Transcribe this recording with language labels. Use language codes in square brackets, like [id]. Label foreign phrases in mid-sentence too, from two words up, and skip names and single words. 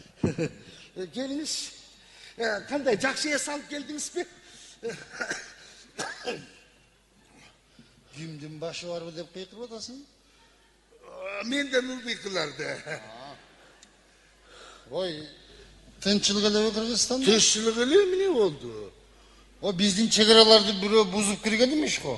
[kk] Geliniz. Qanday жақсы ес алып келдіңіз бе? [ky] Кимдин башы барбы деп кыйкырып атасың? Менден ылдый кыларды. Ой, тынчылык эле Кыргызстанда? Тынчылык эле эмне болду? О биздин чегараларды бирөө бузуп кирген эмес го.